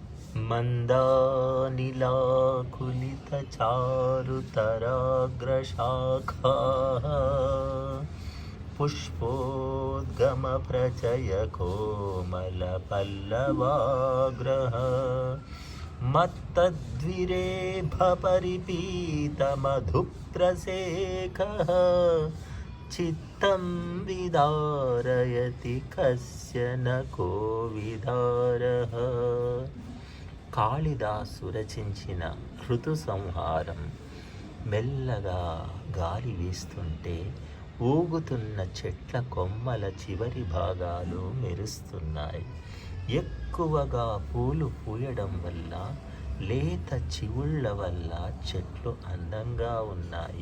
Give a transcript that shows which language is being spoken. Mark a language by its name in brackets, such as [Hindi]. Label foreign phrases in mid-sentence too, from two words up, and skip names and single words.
[Sanskrit] मन्दानिलाकुलितचारुतराग्रशाखाः पुष्पोद्गमप्रचयकोमलपल्लवाग्रह मत्तद्विरेफपरिपीतमधुप्रसेकः चित्तं विदारयति कस्य न को विदारः. [Telugu] కాళిదాసు రచించిన ఋతు సంహారం. మెల్లగా గాలి వీస్తుంటే ఊగుతున్న చెట్ల కొమ్మల చివరి భాగాలు మెరుస్తున్నాయి. ఎక్కువగా పూలు పూయడం వల్ల, లేత చివుళ్ళ వల్ల చెట్లు అందంగా ఉన్నాయి.